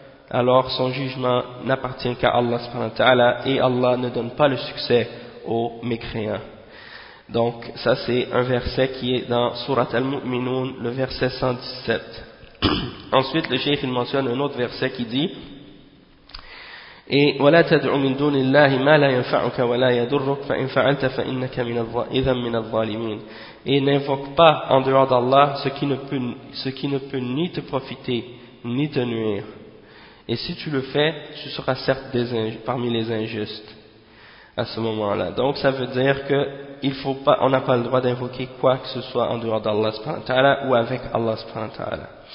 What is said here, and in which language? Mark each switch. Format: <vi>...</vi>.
<fr>alors son jugement n'appartient qu'à Allah subhanahu wa ta'ala et Allah ne donne pas le succès aux mécréants. Donc ça c'est un verset qui est dans Sourate Al-Mu'minun, le verset 117. Ensuite le cheikh il mentionne un autre verset qui dit: et</fr> <ar>ولا تدع من دون الله ما لا ينفعك ولا يضرك فإن فعلت فإنك من الظالمين.</ar> <fr>Et n'invoque pas en dehors d'Allah ce qui ne peut ni te profiter ni te nuire. Et si tu le fais, tu seras certes parmi les injustes à ce moment-là. Donc ça veut dire que on n'a pas le droit d'invoquer quoi que ce soit en dehors d'Allah subhanahu wa ta'ala ou avec Allah subhanahu wa ta'ala.</fr>